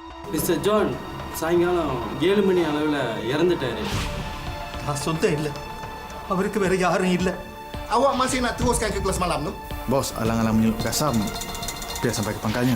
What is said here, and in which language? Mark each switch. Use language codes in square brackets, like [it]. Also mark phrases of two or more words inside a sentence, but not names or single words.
[ta] மிஸ்டர் ஜான் சாயங்காலம் 7 மணி அளவில் இறந்துட்டாரு. நான் சொந்தம் இல்லை, அவருக்கு வேற யாரும் இல்லை. [ms] Awak masih nak teruskan ke kelas malam tu? Bos, alang-alang menyeluk kasam biar sampai ke pangkalnya.